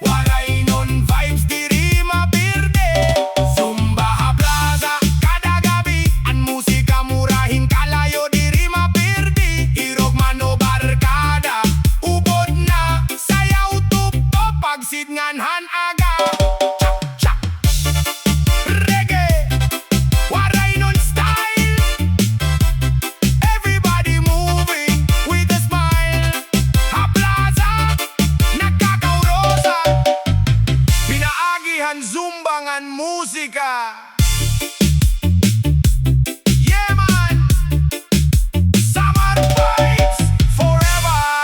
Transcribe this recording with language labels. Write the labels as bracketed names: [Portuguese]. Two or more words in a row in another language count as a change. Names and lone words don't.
[Waray] Waray non vibes diri mapirde. Zumba ha plaza kada gabi. An musika murahin kalayo diri mapirdi. Irog mano barkada ubod na. Sayaw tupto pagsid ngan han aga. Cha cha reggae waray non style. [English] Everybody moving with a smile. [Waray] Ha plaza nagkakaurosa. Pinaagihan zumbangan musika. [English] Yeah man. Summer vibes forever.